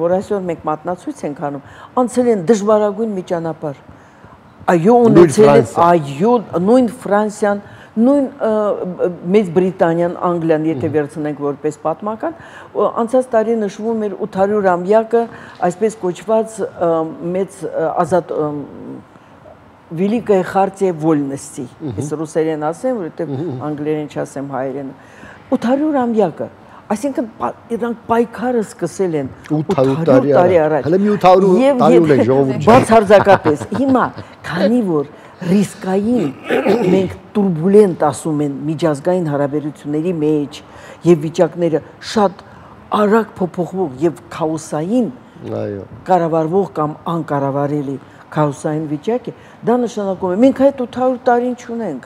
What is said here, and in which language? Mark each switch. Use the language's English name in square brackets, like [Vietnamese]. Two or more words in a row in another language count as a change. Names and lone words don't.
[Armenian] որ այսօր մենք մատնացույց ենք անում, անցել են դժվարագույն մի ճանապարհ։ Այո, ունեցել են, այո, նույն Ֆրանսիան, նույն Մեծ Բրիտանիան, Անգլիան, եթե վերցնենք որպես պատմական, անցած տարի նշվում էր 800-ամյակը, այսպես կոչված մեծ ազատ [Russian] Великая хартия вольности։ [Armenian] Ես ռուսերեն ասեմ, որովհետև անգլերեն չասեմ հայերեն։ 800-ամյակը, այսինքն իրանք պայքարը սկսել են 800 տարի առաջ։ Հələ մի 800 տարի ունեն ժողովուրդ։ Բացարձակապես։ Հիմա, քանի որ ռիսկային մենք турբուլենտ ասում են միջազգային հարաբերությունների մեջ եւ վիճակները շատ արագ փոփոխվող եւ քաոսային կառավարվող կամ անկառավարելի քաոսային վիճակ է, դա նշանակում է մենք այդ 800 տարին չունենք։